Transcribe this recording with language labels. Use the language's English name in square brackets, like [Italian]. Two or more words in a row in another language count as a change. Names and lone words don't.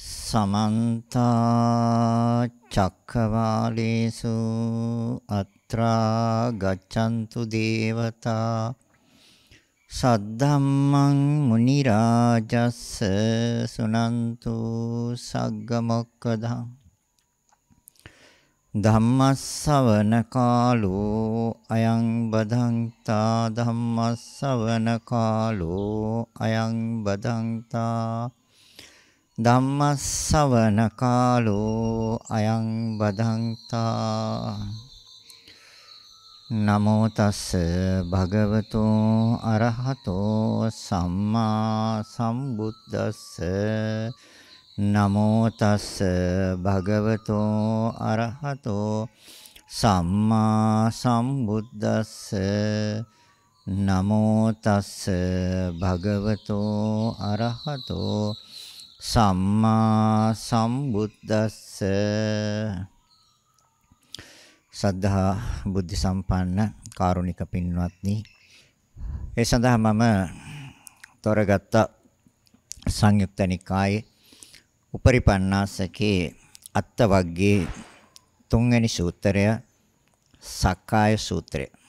[Pali] समन्त चक्रवालेषु अत्रा गच्छन्तु देवता सद्धम्मं मुनिराजस्स सुनन्तु सग्गमोक्खदम् ධම්මස්සවන කාලෝ අයං බදන්තා ධම්මස්සවන කාලෝ අයං බදන්තා ධම්මස්සවන කාලෝ අයං බදන්තා නමෝ තස්ස භගවතෝ අරහතෝ සම්මා සම්බුද්දස්ස නමෝ තස්ස භගවතෝ අරහතෝ සම්මා සම්බුද්දස්ස නමෝ තස්ස භගවතෝ අරහතෝ සම්මා සම්බුද්දස්ස [Sinhala] සද්ධා බුද්ධ සම්පන්න කාරුණික පින්වත්නි ඒ සඳහා මම තොරගත්ත සංයුක්ත නිකායේ උපරිපන්නාසකේ අත්තවග්ගේ තුන්වෙනි සූත්‍රය සක්කාය සූත්‍රය.